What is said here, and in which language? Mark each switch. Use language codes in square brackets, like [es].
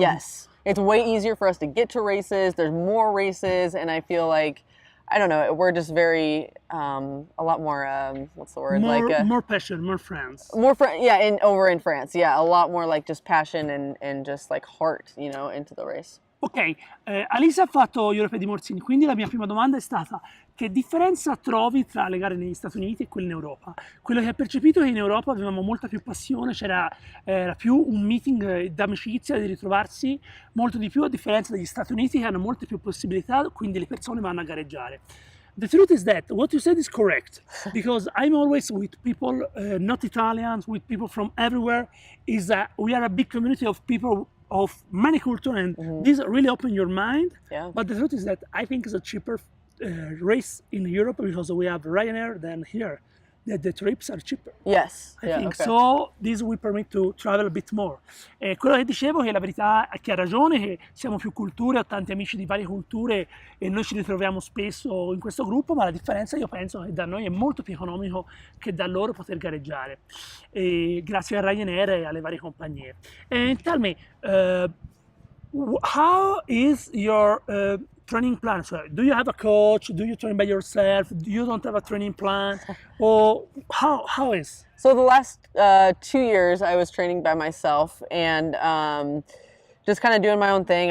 [en] Yes, it's way easier for us to get to races. There's more races, and I feel like, I don't know, we're just very, a lot more, what's the word? More passion, more friends. Yeah, over in France, yeah, a lot more like just passion and just like heart, you know, into the race. [it] Ok, Alyssa ha fatto Europe di Morzini, quindi la mia prima domanda è stata: che differenza trovi tra le gare negli Stati Uniti e quelle in Europa? Quello che ho percepito è che in Europa avevamo molta più passione, era più un meeting d'amicizia, di ritrovarsi molto di più, a differenza degli Stati Uniti che hanno molte più possibilità, quindi le persone vanno a gareggiare. [en] The truth is that what you said is correct, because I'm always with people, not Italians, with people from everywhere, is that we are a big community of people of many cultures, and this really open your mind. Yeah. But the truth is that I think it's a cheaper race in Europe because we have Ryanair than here. The trips are cheaper. Yes. I think so. This will permit to travel a bit more. [it] Quello che dicevo, che la verità è che ha ragione, che siamo più culture, ho tanti amici di varie culture e noi ci ritroviamo spesso in questo gruppo, ma la differenza io penso che da noi è molto più economico che da loro poter gareggiare, grazie a Ryanair e alle varie compagnie. [en] And tell me, how is your training plan? So, do you have a coach? Do you train by yourself? You don't have a training plan? Or how is? So the last 2 years I was training by myself and just kind of doing my own thing.